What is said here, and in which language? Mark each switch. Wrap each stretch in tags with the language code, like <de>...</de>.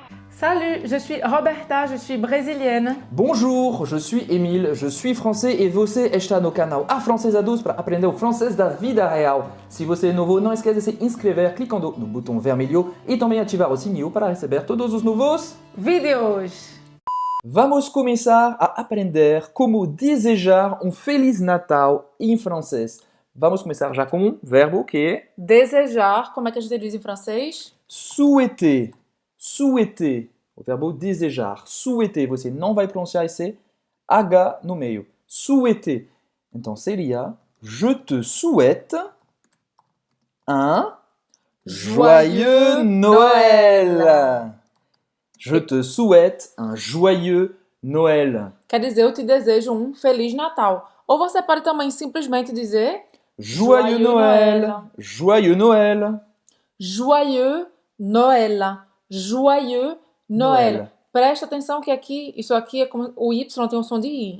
<fr>Salut, je suis Roberta, je suis brésilienne. Bonjour, je suis Emile, je suis français</fr> <pt>e você está no canal Afrancesados para aprender o francês da vida real. Se você é novo, não esqueça de se inscrever clicando no botão vermelho e também ativar o sininho para receber todos os novos Vídeos! Vamos começar a aprender como desejar um Feliz Natal em francês. Vamos começar já com um verbo que é Desejar, como é que a gente diz em francês?</pt> <fr>souhaiter. Souhaiter.</fr> <pt>O verbo desejar.</pt> <fr>Souhaiter.</fr> <pt>Você não vai pronunciar esse H no meio.</pt> <fr>Souhaiter.</fr> <pt>Então seria</pt> <fr>je te souhaite un joyeux Noël. Je te souhaite un joyeux Noël.</fr> <pt>Quer dizer, eu te desejo um Feliz Natal. Ou você pode também simplesmente dizer</pt> <fr>Joyeux Noël. Joyeux Noël. Joyeux Noël. Joyeux Noël. Noël.</fr> <pt>Presta atenção que aqui, isso aqui é como o Y tem um som de I.</pt>